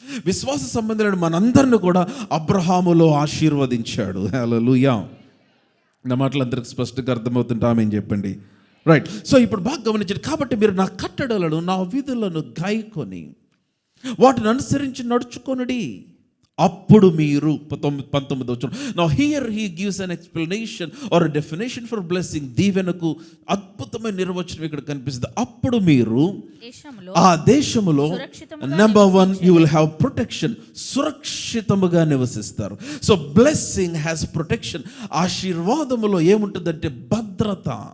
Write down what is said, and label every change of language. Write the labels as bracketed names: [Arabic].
[Telugu] విశ్వాస సంబంధులైన మనందరిని కూడా అబ్రహాములో ఆశీర్వదించాడు. హల్లెలూయా. నా మాటలు అందరికి స్పష్టంగా అర్థమవుతుంటా? ఆమేన్ చెప్పండి. రైట్. సో ఇప్పుడు బాగా గమనించండి. కాబట్టి మీరు నా కట్టడలను నా విధులను గాయకొని వాటిని అనుసరించి నడుచుకొనుడి, అప్పుడు మీరు 19వ వచనం. [English] Now here he gives an explanation or a definition for blessing. [Telugu] దీవెనకు అద్భుతమైన నిర్వచనం ఇక్కడ కనిపిస్తుంది. అప్పుడు మీరు ఆ దేశములో number 1 [English] you will have protection. [Telugu] సురక్షితముగా నివసిస్తారు. [English] So blessing has protection. [Telugu] ఆశీర్వాదములో ఏముంటుందంటే భద్రత.